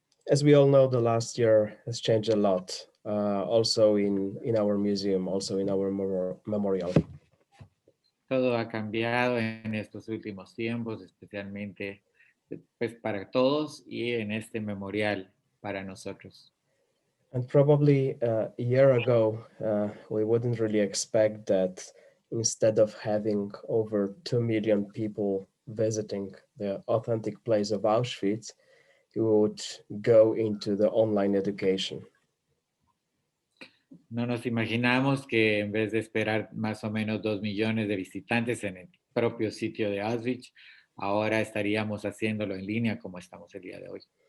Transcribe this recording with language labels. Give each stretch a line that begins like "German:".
English: As we all know, the last year has changed a lot, also in our museum, also in our memorial.
Spanish: Todo ha cambiado en estos últimos tiempos, especialmente pues, para todos y en este memorial para nosotros.
English: And probably a year ago, we wouldn't really expect that instead of having over 2 million people visiting the authentic place of Auschwitz, we would go into the online education.
Spanish: No nos imaginamos que en vez de esperar más o menos 2 millones de visitantes en el propio sitio de Auschwitz, ahora estaríamos haciéndolo en línea como estamos el día de hoy.